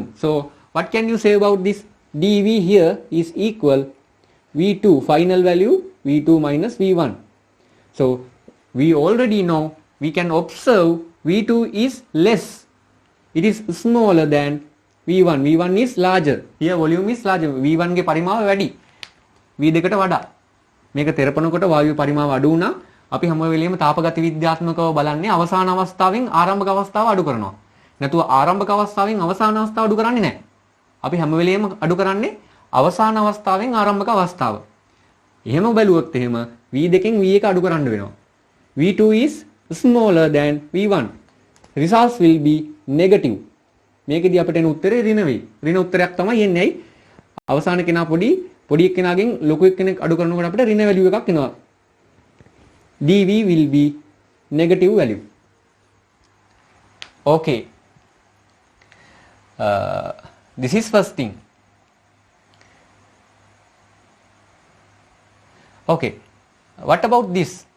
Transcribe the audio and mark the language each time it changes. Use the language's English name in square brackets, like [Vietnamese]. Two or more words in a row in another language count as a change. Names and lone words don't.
[English] So what can you say about this? dV here is equal V2 final value, V2 minus V1. So we already know, we can observe V2 is less. It is smaller than V1. V1 is larger. Here volume is larger. [Sinhala] V1 ගේ පරිමාව වැඩි. V2 කට වඩා. මේක තෙරපනකොට වායු පරිමාව අඩු වුණා. අපි හැම වෙලෙම තාපගති විද්‍යාත්මකව බලන්නේ අවසාන අවස්ථාවෙන් ආරම්භක අවස්ථාව අඩු කරනවා. නැතුව ආරම්භක අවස්ථාවෙන් අවසාන අවස්ථාව අඩු කරන්නේ නැහැ. අපි හැම වෙලෙම අඩු කරන්නේ අවසාන අවස්ථාවෙන් ආරම්භක අවස්ථාව. එහෙම බැලුවොත් එහෙම V2 න් V1 අඩු කරන්න වෙනවා. [English] V2 is smaller than V1. Results will be negative. [Sinhala] මේකෙදි අපිට එන උත්තරේ ඍණ වෙයි. ඍණ උත්තරයක් තමයි එන්නේ. ඇයි? අවසාන කෙනා පොඩි එක්කෙනාගෙන් ලොකු එක්කෙනෙක් අඩු කරනකොට අපිට ඍණ වැලියු එකක් එනවා. [English] dV will be negative value. Okay. This is first thing. Okay. What about this?